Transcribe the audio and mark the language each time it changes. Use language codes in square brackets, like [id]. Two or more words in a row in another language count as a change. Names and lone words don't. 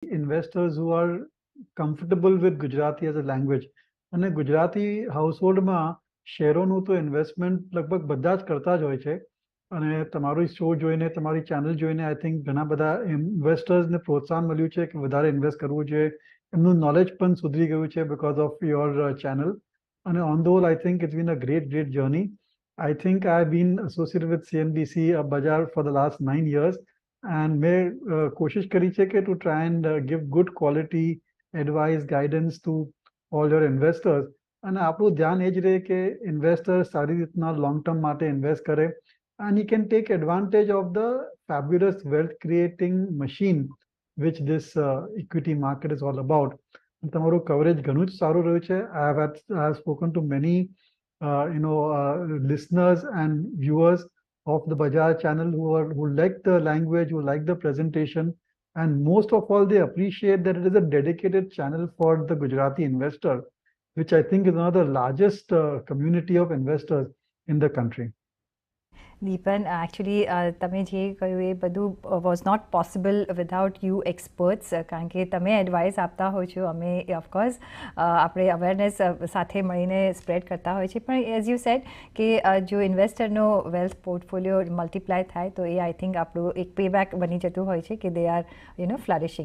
[en] investors who are comfortable with Gujarati as a language. [gu] અને ગુજરાતી હાઉસહોલ્ડમાં શેરોનું તો ઇન્વેસ્ટમેન્ટ લગભગ બધા જ કરતા જ હોય છે. અને તમારું શો જોઈને, તમારી ચેનલ જોઈને [en] I think [gu] ઘણા બધા ઇન્વેસ્ટર્સને પ્રોત્સાહન મળ્યું છે કે વધારે ઇન્વેસ્ટ કરવું જોઈએ. એમનું નોલેજ પણ સુધરી ગયું છે [en] because of your channel. And on the whole, I think it's been a great journey. I think I've been associated with CNBC Bajar for the last 9 years. And [gu] મેં કોશિશ કરી છે કે [en] to try and give good quality advice, guidance to all your investors. [gu] અને આપણું ધ્યાન એ જ રહે કે ઇન્વેસ્ટર સારી રીતના [en] long term [gu] માટે ઇન્વેસ્ટ કરે. [en] And he can take advantage of the fabulous wealth creating machine which this equity market is all about. [gu] તમારું કવરેજ ઘણું જ સારું રહ્યું છે. [en] I have spoken to many listeners and viewers of the Bajar channel who like the language, who like the presentation, and most of all they appreciate that it is a dedicated channel for the Gujarati investor, which I think is one of the largest community of investors in the country. [gu] દીપન, એકચ્યુઅલી તમે જે કહ્યું એ બધું [en] was not possible without you experts, [gu] કારણ કે તમે એડવાઇસ આપતા હોય છો, અમે ઓફકોર્સ આપણે અવેરનેસ સાથે મળીને સ્પ્રેડ કરતા હોય છે. પણ [en] as you said [gu] કે જો ઇન્વેસ્ટરનો [en] wealth portfolio [gu] મલ્ટીપ્લાય થાય તો એ [en] I think [gu] આપણું એક પેબેક બની જતું હોય છે કે [en] they are flourishing.